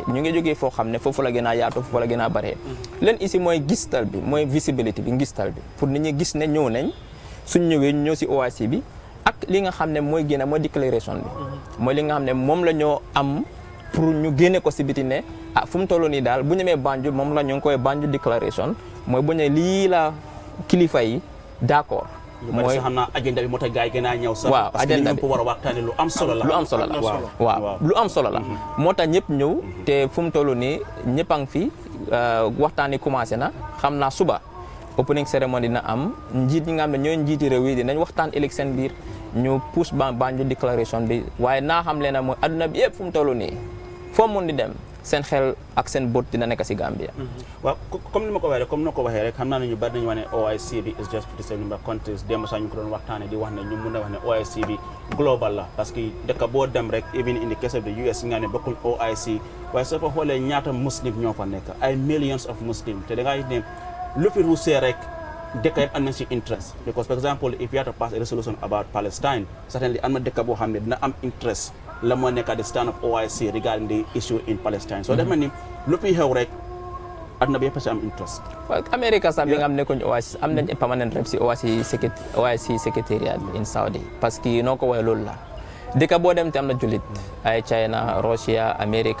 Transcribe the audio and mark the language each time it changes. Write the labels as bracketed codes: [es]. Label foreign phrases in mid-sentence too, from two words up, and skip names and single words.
[wo] ñu ngi jógee foo xam ne foofu la gën a yaatu foofu la gën a bare leen isi mooy gistal bi mooy visibility bi ngistal bi pour nit ñi gis ne ñëw nañ suñ ñëwee ñu ñëw si OIC bi ak li nga xam ne mooy génne mooy déclaration bi mooy li nga xam ne moom la ñoo am pour ñu génne ko si biti ne fu mu toll nii daal bu ñu nee Banjul moom la ñu ngi koy Banjul déclaration mooy bu ñu lii la kilifa yi d'accord. mooy xam naa agenda bi moo tax gars yi gën a ñëw sax. waaw agenda bi [fr] parce que [wo] war a waxtaanee lu am solo la. lu am solo la waaw lu am solo la. moo tax ñëpp ñëw te fu mu toll nii ñëpp a ngi fi waxtaan yi commencé na xam naa suba [en] opening ceremony [wo] dina am njiit ñi nga xam ne ñooy njiiti réew yi dinañ waxtaan ëllëg seen biir. ñu pousse Banjul déclaration bi waaye naa xam leen ne mooy adduna bi yëpp fu mu toll nii foo mun di dem seen xel ak seen bët dina nekk si Gambia. waaw comme ni ma ko waxee rek comme noo ko waxee rek xam naa ne ñu bari nañu wax ne OIC bi [en] is just 57 member countries [wo] démb sax ñu ko doon waxtaanee di wax ne ñu mun a wax ne OIC bi global la [fr] parce que [wo] dëkk boo dem rek [en] even in the case of the US [wo] nga ne bokkuñ OIC waaye soo fa xoolee ñaata muslim ñoo fa nekk ay [en] millions of muslim [wo] te da ngay ne lu fi ruusee rek. Dëkk yëpp am nañ ci interest [en] because for example if you have to pass a resolution about Palestine certainly [wo] am na dëkk boo xam ne dina am interest la moo nekk [en] the stand of OIC regarding the issue in Palestine so [wo] dafa mel ni lu fi xew rek aduna bi yëpp ci am interest. waaw America sax bi nga xam ne nekkuñ OIC am nañ [en] permanent rep [wo] si OIC [en] secretariat in Saudi [fr] parce que [wo] noo ko waxee loolu la dëkk boo dem te am na jullit ay China Russia America